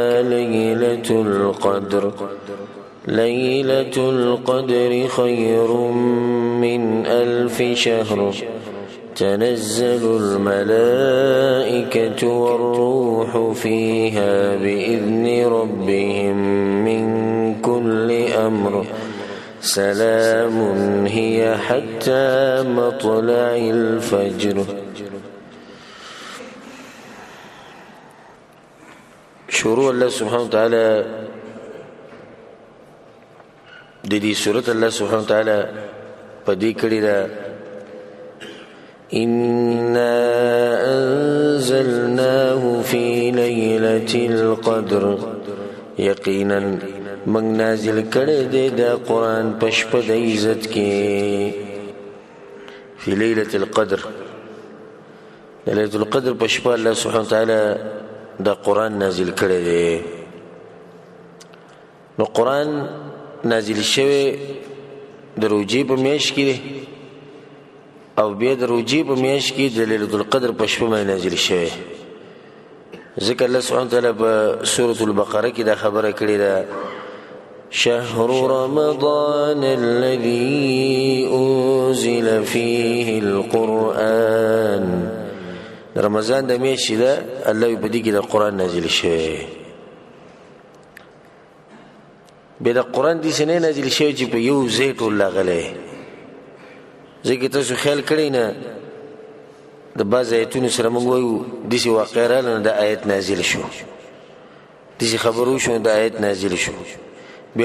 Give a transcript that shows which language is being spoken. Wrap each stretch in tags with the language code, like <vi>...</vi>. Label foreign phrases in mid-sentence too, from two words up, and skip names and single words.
<ar>ليلة القدر ليلة القدر خير من 1000 شهر تنزل الملائكة والروح فيها بإذن ربهم من كل أمر سلام هي حتى مطلع الفجر.</ar> <ps>شروع</ps> <ar>الله سبحانه وتعالى</ar> <ps>د دې سورۃ</ps> <ar>الله سبحانه وتعالى</ar> <ps>پدې کړی دا</ps> <ar>إنا أنزلناه في ليلة القدر</ar> <ps>یقینا من نازل کړی دی دا قرآن په شپه د عزت کې</ps> <ar>في ليلة القدر ليلة القدر</ar> <ps>په شپه</ps> <ar>الله سبحانه وتعالى</ar> <ps>دا قرآن نازل کړی دی نو قرآن نازل شوی د روجې په میاشت کې او بیا د روجې په میاشت کې د</ps> <ar>ليلة القدر</ar> <ps>په شپه باندې نازل شوی ذکر</ps> <ar>الله سبحانه وتعالى</ar> <ps>په سورة البقره کې دا خبره کړې ده</ps> <ar>شهر رمضان الذي أنزل فيه القرآن</ar> <ps>رمضان د میاشتې ده الله په دې کې د قرآن نازل شوی به د قرآن دې سنې نازل شوی چې په یو ځای ټول راغلی ځکه تاسو خیال کړئ نه د بعض آیتونو سره موږ وایو داسې واقع راغله نو د آیت نازل شو داسې خبر وشو نو د آیت نازل شو بیا</ps>